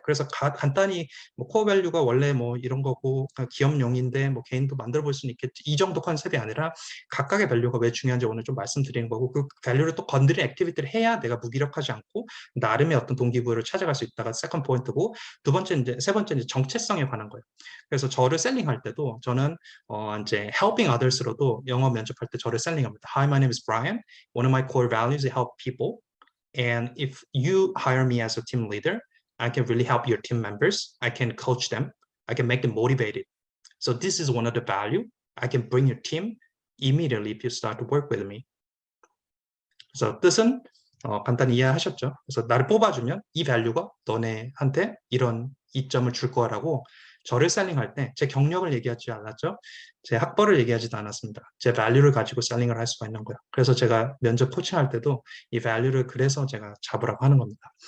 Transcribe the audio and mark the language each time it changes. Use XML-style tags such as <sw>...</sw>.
<ko>그래서 간단히 뭐 코어 밸류가 원래 뭐 이런 거고 기업용인데 뭐 개인도 만들어 볼 수는 있겠지 이 정도 컨셉이 아니라 각각의 밸류가 왜 중요한지 오늘 좀 말씀드리는 거고 그 밸류를 또 건드린 액티비티를 해야 내가 무기력하지 않고 나름의 어떤 동기부여를 찾아갈 수 있다가 세컨 포인트고 세 번째 이제 정체성에 관한 거예요. 그래서 저를 셀링할 때도 저는 이제</ko> <en>helping others</en> <ko>로도 영어 면접할 때 저를 셀링합니다.</ko> <en>Hi, my name is Brian. One of my core values is help people. And if you hire me as a team leader, I can really help your team members. I can coach them. I can make them motivated. So this is one of the value. I can bring your team immediately if you start to work with me.</en> <ko>그래서 뜻은 간단히 이해하셨죠? 그래서 나를 뽑아주면 이 밸류가 너네한테 이런 이점을 줄 거라고 저를 셀링할 때 제 경력을 얘기하지 않았죠? 제 학벌을 얘기하지도 않았습니다. 제 밸류를 가지고 셀링을 할 수가 있는 거예요. 그래서 제가 면접 코칭할 때도 이 밸류를 그래서 제가 잡으라고 하는 겁니다.</ko>